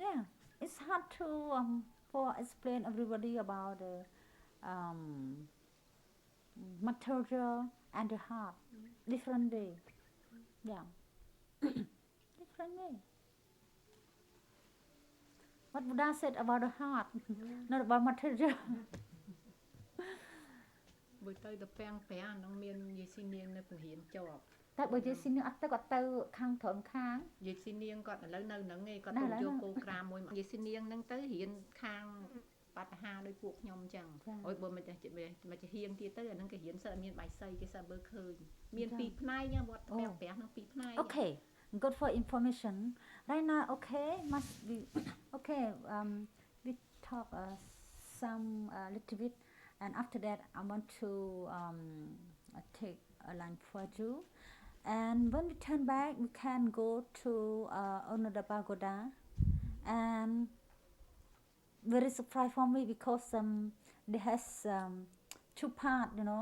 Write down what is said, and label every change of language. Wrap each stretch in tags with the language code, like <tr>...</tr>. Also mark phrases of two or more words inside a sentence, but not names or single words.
<en>Yeah, it's hard to for explain everybody about the material and the heart. Different way. Yeah. Different way. What Buddha said about the heart, not about material.</en> <km>បើទៅទៅពាំងប្រាំងនឹងមានយាយស៊ីនាងនៅពង្រៀនជាប់ តែបើយាយស៊ីនាងអត់ទៅគាត់ទៅខាងត្រឹមខាង យាយស៊ីនាងគាត់ឥឡូវនៅហ្នឹងឯងគាត់ទៅយកគោក្រាមមួយយាយស៊ីនាងហ្នឹងទៅរៀនខាងបាត់ហាដោយពួកខ្ញុំអញ្ចឹងអុយបើមិនចេះមិនចេះរៀនទៀតទៅអាហ្នឹងគេរៀនសិតអត់មានបាយសីគេសិតបើឃើញមានពីរផ្នែកណាវត្តពាំងប្រាំងនឹងពីរផ្នែក</km> <en>Okay, good for information. Right now, okay, must be okay. We talk some little bit, and after that, I want to take a line for you. And when we turn back, we can go to another pagoda, and very surprised for me because they has two part, you know.</en>